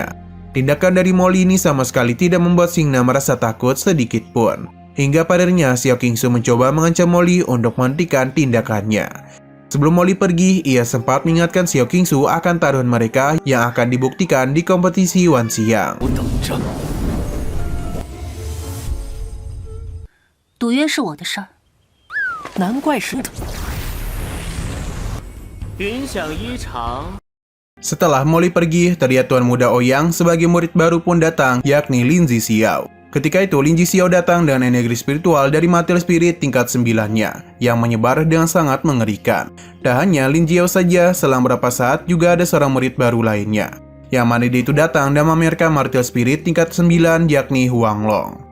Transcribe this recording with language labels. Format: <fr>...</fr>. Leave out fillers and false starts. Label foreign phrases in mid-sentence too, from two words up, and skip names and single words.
<id>Tindakan dari Molly ini sama sekali tidak membuat Xingnan merasa takut sedikit pun. Hingga padanya Xiao Qingsu mencoba mengancam Molly untuk menghentikan tindakannya. Sebelum Molly pergi, ia sempat mengingatkan Xiao Qingsu akan taruhan mereka yang akan dibuktikan di kompetisi Wan Xiang.</id> <zh>赌约是我的事儿，难怪是的。云想衣裳。</zh> <id>Setelah Molly pergi, terlihat Tuan Muda Ouyang sebagai murid baru pun datang, yakni Lin Zixiao. Ketika itu, Lin Zixiao datang dengan energi spiritual dari Martial Spirit tingkat 9-nya, yang menyebar dengan sangat mengerikan. Tak hanya Lin Zixiao saja, selang beberapa saat juga ada seorang murid baru lainnya, yang mana dia itu datang dan memamerkan Martial Spirit tingkat 9, yakni Huang Long.</id>